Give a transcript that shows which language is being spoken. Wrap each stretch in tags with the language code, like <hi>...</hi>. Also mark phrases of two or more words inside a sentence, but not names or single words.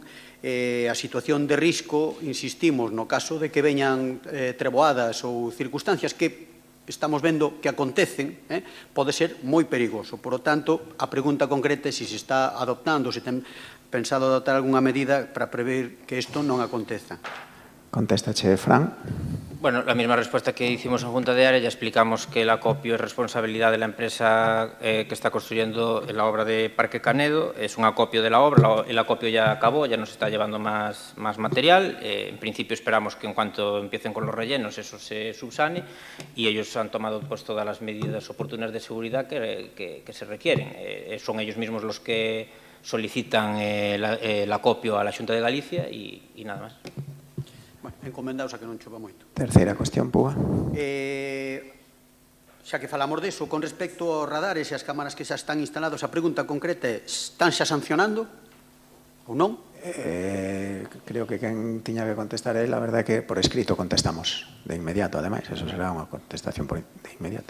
<gl>A situación de risco, insistimos, no caso de que veñan treboadas ou circunstancias que estamos vendo que acontecen, pode ser moi perigoso.</gl> <es>Por lo tanto,</es> <gl>a pregunta concreta é se se está adoptando, se ten pensado adoptar algunha medida para prever que isto non aconteza. Contéstache, Fran.</gl> <es>Bueno, la misma respuesta que hicimos en Junta de Área, ya explicamos que el acopio es responsabilidad de la empresa que está construyendo la obra de Parque Canedo, es un acopio de la obra, el acopio ya acabó, ya nos está llevando más material, en principio esperamos que en cuanto empiecen con los rellenos eso se subsane y ellos han tomado pues todas las medidas oportunas de seguridad que se requieren, son ellos mismos los que solicitan el acopio a la Xunta de Galicia y nada más.</es> <gl>Encomendaos a que non chova moito. Terceira cuestión, Puga. Xa que falamos deso, con respecto aos radares e as cámaras que xa están instalados, a pregunta concreta é, están xa sancionando ou non? Creo que quen tiña que contestar él, a verdade é que por escrito contestamos de inmediato, ademais, eso será unha contestación de inmediato.</gl>